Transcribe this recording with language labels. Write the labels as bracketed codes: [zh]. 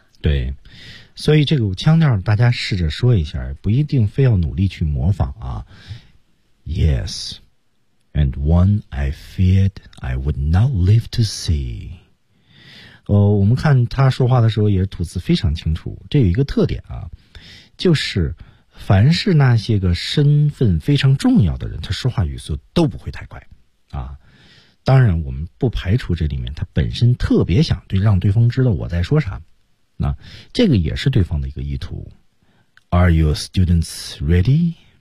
[zh] 对，所以这个腔调大家试着说一下，不一定非要努力去模仿啊。 [en] Yes, and one I feared I would not live to see。 [zh] 我们看他说话的时候也吐字非常清楚，这有一个特点啊，就是。凡是那些个身份非常重要的人他说话语速都不会太快啊！当然我们不排除这里面他本身特别想对让对方知道我在说啥那这个也是对方的一个意图 [en] Are your students ready?